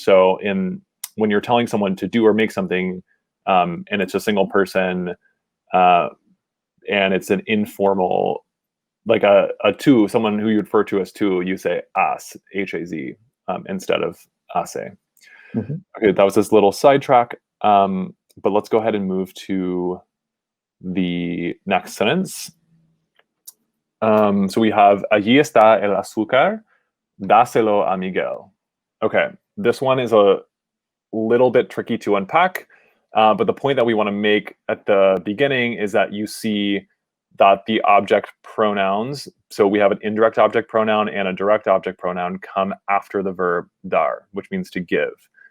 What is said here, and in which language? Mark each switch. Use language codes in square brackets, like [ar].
[en] So when you're telling someone to do or make something, and it's a single person, and it's an informal, like a two, someone who you refer to as two, you say haz, H-A-Z, instead of hace. Mm-hmm. Okay, that was this little sidetrack. But let's go ahead and move to the next sentence. [es] So we have, allí está el azúcar, dáselo a Miguel. [en] Okay, this one is a little bit tricky to unpack, but the point that we want to make at the beginning is that you see that the object pronouns, so we have an indirect object pronoun and a direct object pronoun, come after the verb dar, which means to give.